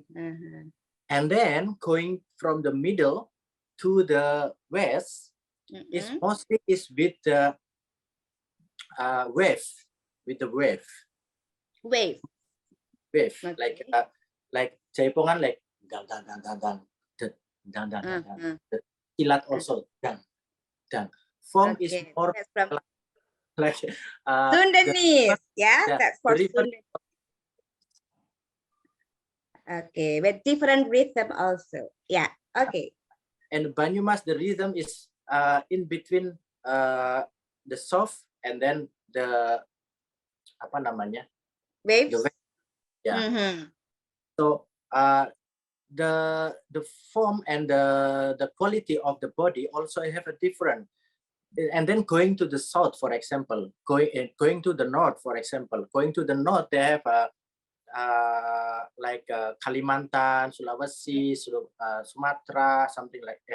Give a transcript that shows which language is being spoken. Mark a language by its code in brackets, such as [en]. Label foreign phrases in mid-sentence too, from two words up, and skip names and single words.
[en] And then going from the middle to the west is mostly is with the wave, with the wave. Wave. Okay. Like Jaipongan, like gang gang gang gang gang, gang gang gang gang. Silat also gang gang. Form is more like Sundanese. That's for Sundanese. Okay, with different rhythm also. Yeah. Okay. And Banyumas, the rhythm is in between the soft and then the [id] apa namanya? [en] Waves. The wave. Yeah. So the form and the quality of the body also have a different. And then going to the south, for example, going to the north, for example, going to the north, they have like Kalimantan, Sulawesi, Sumatra, something like that.